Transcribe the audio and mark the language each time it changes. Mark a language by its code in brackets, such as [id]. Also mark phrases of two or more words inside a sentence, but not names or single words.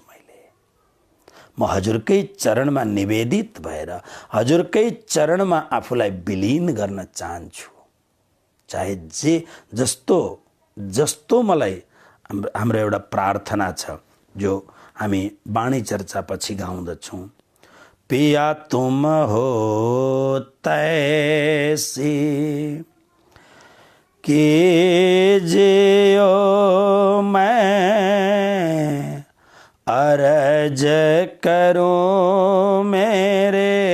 [ne] म हजुरकै चरणमा निवेदित भएर हजुरकै चरणमा आफूलाई विलीन गर्न चाहन्छु। चाहे जे जस्तो जस्तो मलाई हाम्रो एउटा प्रार्थना छ जो हामी वाणी चर्चा पछि गाउँदछौँ। [hi] पिया तुम हो तैसी कीजियो मैं अर्ज करूं मेरे